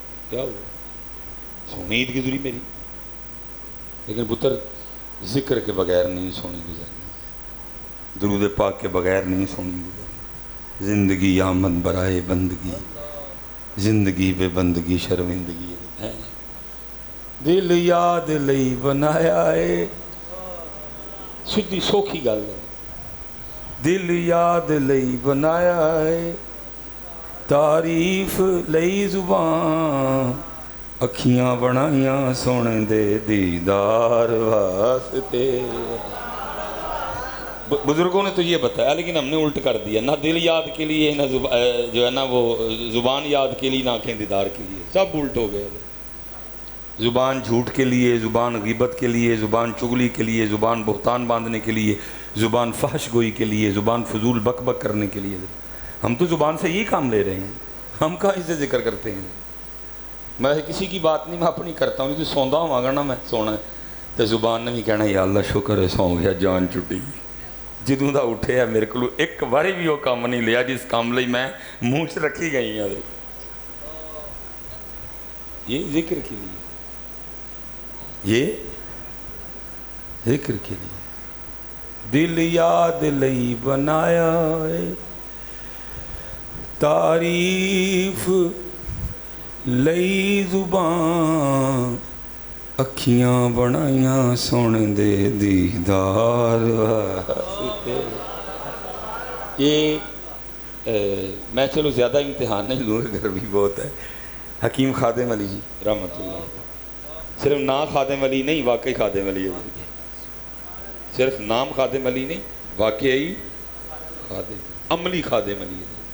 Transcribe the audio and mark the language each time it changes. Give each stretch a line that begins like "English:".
Urdu: کیا ہوا؟ سونی عید گزری میری، لیکن پتر ذکر کے بغیر نہیں سونی گزرنی، درود پاک کے بغیر نہیں سونی گزرنی.
Persian: زندگی آمد برائے بندگی،
Urdu: زندگی بے بندگی شرمندگی ہے.
Punjabi: دل یاد لئی بنایا ہے، سیدھی سوکھی گل ہے. دل یاد لئی بنایا ہے، تعریف لئی زبان، اکھیاں بنائیاں سونے دے دیدار واسطے.
Urdu: بزرگوں نے تو یہ بتایا، لیکن ہم نے الٹ کر دیا. نہ دل یاد کے لیے، نہ جو ہے نا وہ زبان یاد کے لیے، نہ آنکھیں دیدار کے لیے. سب الٹ ہو گئے. زبان جھوٹ کے لیے، زبان غیبت کے لیے، زبان چغلی کے لیے، زبان بہتان باندھنے کے لیے، زبان فحش گوئی کے لیے، زبان فضول بک بک کرنے کے لیے. ہم تو زبان سے یہی کام لے رہے ہیں، ہم کہاں اسے ذکر کرتے ہیں. میں کسی کی بات نہیں، میں اپنی کرتا ہوں. تو سوندا ہوں اگر نا میں سونا ہے تو زبان نے بھی کہنا یا اللہ شکر ہے سو گیا، جان چھٹی.
Punjabi: جدوں دا اٹھے ہے میرے کو ایک باری بھی وہ کام نہیں لیا جس کام لئی میں منہ چ رکھی گئی ہوں.
Urdu: یہ ذکر کے لیے، یہ ذکر کے لیے.
Punjabi: دل یاد لئی بنایا ہے، تعریف لئی زبان، اکھیاں بنائیاں سونے دے دیدار واسطے.
Urdu: یہ میں چلو زیادہ امتحان نہیں لوں گا، گرمی بہت ہے. حکیم خادم علی جی رحمۃ اللہ، صرف نام خادم علی نہیں، واقعی خادم علی ہے. صرف نام خادم علی نہیں، واقعی خادم، عملی خادم علی ہے.